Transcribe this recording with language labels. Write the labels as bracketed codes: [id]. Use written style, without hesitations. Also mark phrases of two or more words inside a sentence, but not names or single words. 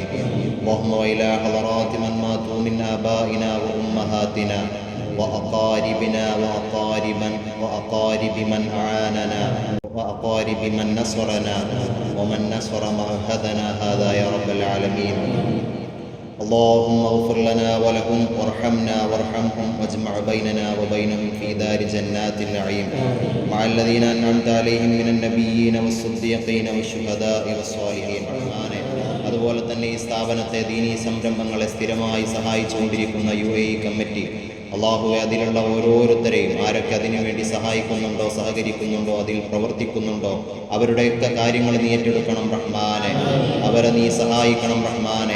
[ar] اللهم وإلى حضرات من ماتوا من آبائنا وأمهاتنا وأقاربنا وأقارب من أعاننا وأقارب من نصرنا ومن نصر معهدنا هذا يا رب العالمين. اللهم اغفر لنا ولهم وارحمنا وارحمهم واجمع بيننا وبينهم في دار جنات النعيم مع الذين أنعمت عليهم من النبيين والصديقين والشهداء والصالحين. [ml] അതുപോലെ തന്നെ ഈ സ്ഥാപനത്തെ ദീനീ സംരംഭങ്ങളെ സ്ഥിരമായി സഹായിച്ചുകൊണ്ടിരിക്കുന്ന UAE കമ്മിറ്റി, അള്ളാഹുവെ അതിലുള്ള ഓരോരുത്തരെയും ആരൊക്കെ അതിനുവേണ്ടി സഹായിക്കുന്നുണ്ടോ, സഹകരിക്കുന്നുണ്ടോ, അതിൽ പ്രവർത്തിക്കുന്നുണ്ടോ, അവരുടെയൊക്കെ കാര്യങ്ങൾ നീ ഏറ്റെടുക്കണം റഹ്മാനെ. അവരെ നീ സഹായിക്കണം റഹ്മാനെ.